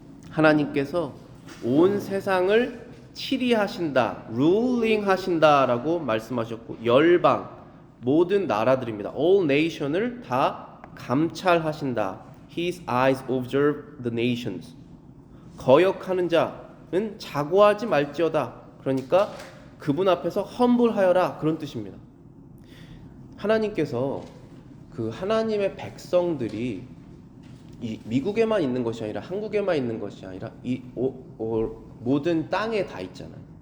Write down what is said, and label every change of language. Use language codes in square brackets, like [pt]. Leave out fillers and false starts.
[ko] 하나님께서 온 세상을 치리하신다, ruling 하신다라고 말씀하셨고 열방, 모든 나라들입니다. [en] all nation [ko] 을 다 감찰하신다. [en] His eyes observe the nations. [ko] 거역하는 자는 자고하지 말지어다. 그러니까 그분 앞에서 험불하여라 그런 뜻입니다. 하나님께서 그 하나님의 백성들이 이 미국에만 있는 것이 아니라 한국에만 있는 것이 아니라 이 모든 땅에 다 있잖아요.